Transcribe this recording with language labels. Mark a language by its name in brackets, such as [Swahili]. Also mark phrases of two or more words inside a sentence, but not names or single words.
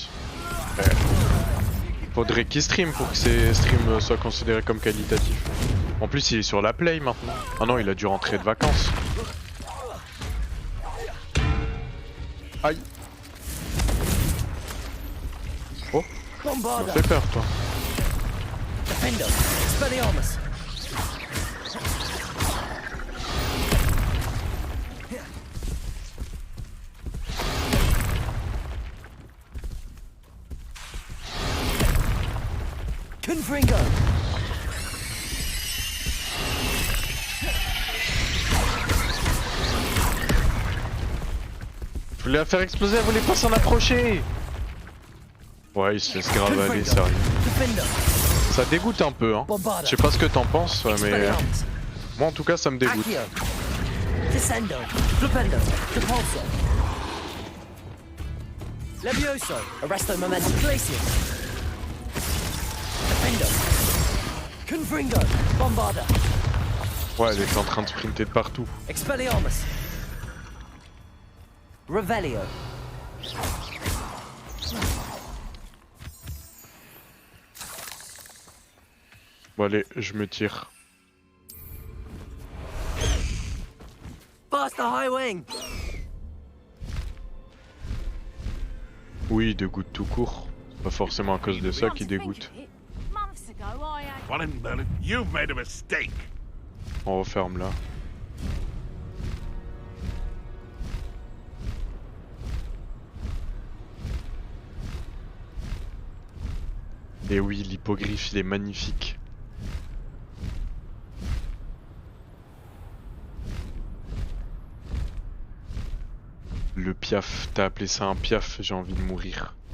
[French] Faudrait qu'il stream pour que ces streams soient considérés comme qualitatifs. En plus, il est sur la play maintenant. Ah non, il a dû rentrer de vacances. Aïe. Oh, tu m'as fait peur, toi. Defendo. Expelliarmus. Confringo. Je voulais la faire exploser, elle voulait pas s'en approcher. Ouais, il se laisse grave aller, sérieux. Ça dégoûte un peu, hein. Je sais pas ce que t'en penses, mais... Moi en tout cas, ça me dégoûte. Descendo. Flipendo. Repulso. Levioso. Arresto Momentum. Glacius. Defendo. Confringo. Bombarda. Ouais, elle est en train de sprinter de partout. Expelliarmus. Revelio. Bon allez, je me tire. [English] Pass the high wing. [French] Oui, il dégoûte tout court. C'est pas forcément à cause de ça qu'il dégoûte. [English] Well, Merlin, you've made a mistake. [French] On referme là. Et oui, l'hippogriffe, il est magnifique. Le piaf, t'as appelé ça un piaf, j'ai envie de mourir.